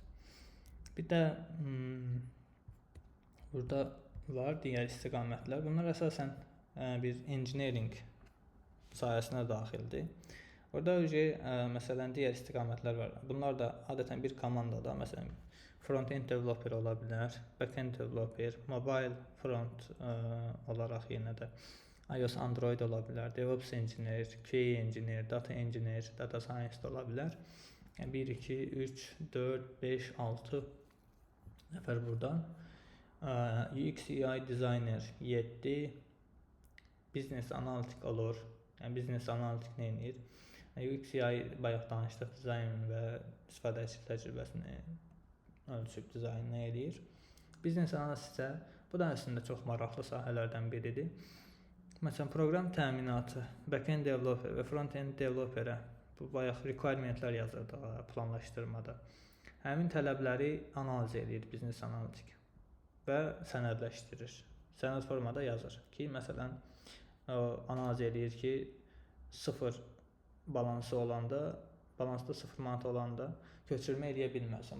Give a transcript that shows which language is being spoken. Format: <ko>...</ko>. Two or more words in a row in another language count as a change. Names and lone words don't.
<az>Bir də burada var digər istiqamətlər. Bunlar əsasən bir engineering sahəsinə daxildir. Orada məsələn digər istiqamətlər var. Bunlar da adətən bir komandada, məsələn</az> <en>front-end developer</en> <az>ola bilər,</az> <en>back-end developer, mobile front</en> <az>olaraq yenə də iOS, Android ola bilər,</az> <en>DevOps engineer, QA engineer, data engineer, data scientist</en> <az>ola bilər. 1, 2, 3, 4, 5, 6 nəfər buradan.</az> <en>UX, UI designer</en> <az>7, business analitik olur. Yəni business analitik nə edir? UX, UI bayaq danışdıq, dizayn və istifadəçi təcrübəsini ölçüb dizaynını eləyir. Business analist isə bu da əslində çox maraqlı sahələrdən biridir. Məsələn, proqram təminatı,</az> <en>back-end developer</en> <az>və</az> <en>front-end developerə</en> <az>bu bayaq requirementlər yazırdı planlaşdırmada. Həmin tələbləri analiz edir business analitik və sənədləşdirir. Sənəd formada yazır ki, məsələn, analiz edir ki, 0 balansı olanda, balansda 0 manat olanda köçürmə eləyə bilməzsən.</az>